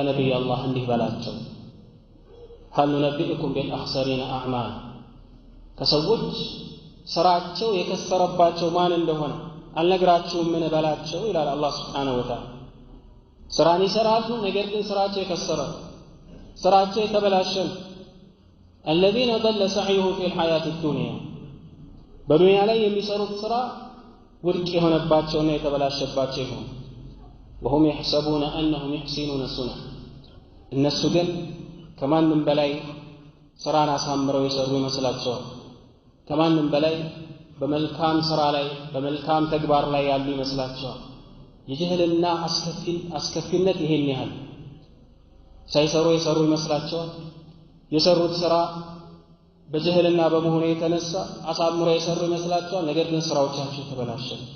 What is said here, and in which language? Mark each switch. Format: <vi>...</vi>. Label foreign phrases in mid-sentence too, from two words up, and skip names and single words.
<am>ነቢይ አላህ እንዲህ በላቸው</am> <ar>هل ننبئكم بالأخسرين أعمالا</ar> <am>ከሰዎች ስራቸው የከሰረባቸው ማን እንደሆነ አልነግራችሁም ምን በላቸው ይላል አላህ</am> <ar>سبحانه وتعالى።</ar> <am>ስራን ይሰራሉ፣ ነገር ግን ስራቸው የከሰረ ስራቸው የተበላሸ</am> <ar>الذين ضل سعيه في الحياة الدنيا</ar> <am>በዱንያ ላይ የሚሰሩት ስራ ውድቅ የሆነባቸውና የተበላሸባቸው ይሆን</am> <ar>وهم يحسبون أنهم يحسنون صنعا</ar> <am>እነሱ ግን ከማንም በላይ ስራን አሳምረው የሰሩ ይመስላቸዋል። ከማንም በላይ በመልካም ስራ ላይ በመልካም ተግባር ላይ ያሉ ይመስላቸዋል። የጅህልና አስከፊነት ይሄን ያህል ሳይሰሩ የሰሩ ይመስላቸዋል። የሰሩት ስራ በጅህልና በመሆኑ የተነሳ አሳምረው የሰሩ ይመስላቸዋል። ነገር ግን ስራዎቻቸው ተበላሸ።</am>